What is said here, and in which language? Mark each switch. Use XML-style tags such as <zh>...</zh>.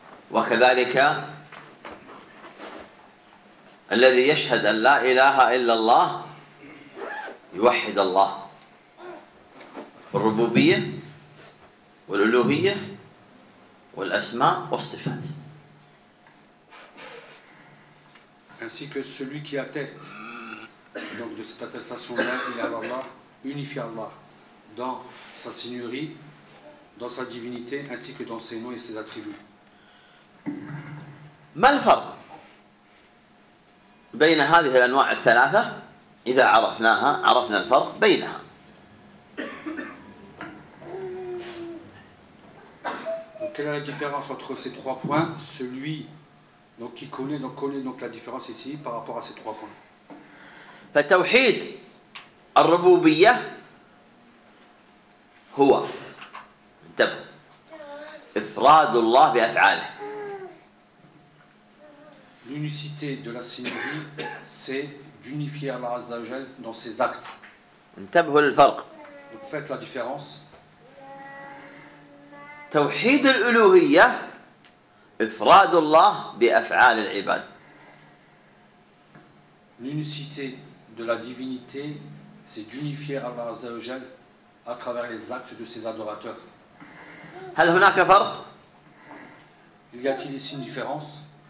<ar>وكذلك الذي يشهد أن لا إله إلا الله يوحد الله بالربوبية والألوهية والأسماء والصفات.</ar> <fr>ainsi que celui qui atteste donc de cette attestation là il est à Allah unifie Allah dans sa seigneurie dans sa divinité ainsi que dans ses noms et ses attributs.</fr> <ar>ما الفرق بين هذه الأنواع الثلاثة إذا عرفناها عرفنا الفرق بينها.</ar> <fr>Quelle est la différence entre ces trois points? Celui donc qui connaît donc connaît donc la différence ici par rapport à ces trois points.</fr> <ar>فتوحيد الربوبية هو إفراد الله بأفعاله.</ar> <fr>L'unicité de la Seigneurie, c'est d'unifier Allah Azza wa Jal dans ses actes. Donc faites la différence.</fr> <ar>توحيد الألوهية إفراد الله بأفعال العباد.</ar> <fr>L'unicité de la divinité, c'est d'unifier Allah Azza wa Jal à travers les actes de ses adorateurs.</fr> <ar>هل هناك فرق؟</ar> <fr>Il y a-t-il ici une différence?</fr>